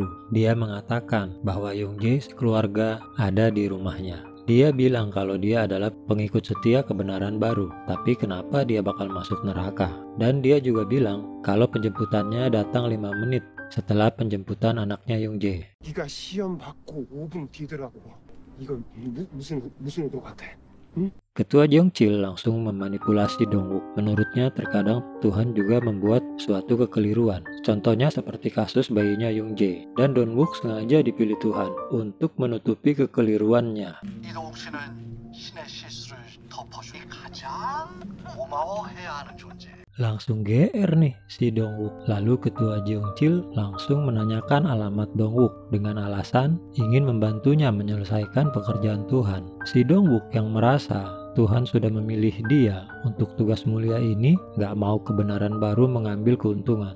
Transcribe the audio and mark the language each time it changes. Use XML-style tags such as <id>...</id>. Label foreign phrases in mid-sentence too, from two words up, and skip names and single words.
<id>Dia mengatakan bahwa Yung Jae sekeluarga ada di rumahnya. Dia bilang kalau dia adalah pengikut setia kebenaran baru, tapi kenapa dia bakal masuk neraka? Dan dia juga bilang kalau penjemputannya datang 5 menit setelah penjemputan anaknya Yung Jae.</id> <ko>네가 시험 받고 5분 뒤더라고. 이건 무슨 의도 같아? 응?</ko> <id>Ketua Jeongchil langsung memanipulasi Dong-wook. Menurutnya terkadang Tuhan juga membuat suatu kekeliruan. Contohnya seperti kasus bayinya Yung Jae. Dan Dong-wook sengaja dipilih Tuhan untuk menutupi kekeliruannya.</id> <ko>이동욱 씨는 신의 실수를 덮어주기 가장 고마워해야 하는 존재.</ko> <id>Langsung GR nih si Dong-wook. Lalu Ketua Jeongchil langsung menanyakan alamat Dong-wook dengan alasan ingin membantunya menyelesaikan pekerjaan Tuhan. Si Dong-wook yang merasa Tuhan sudah memilih dia untuk tugas mulia ini gak mau kebenaran baru mengambil keuntungan.</id>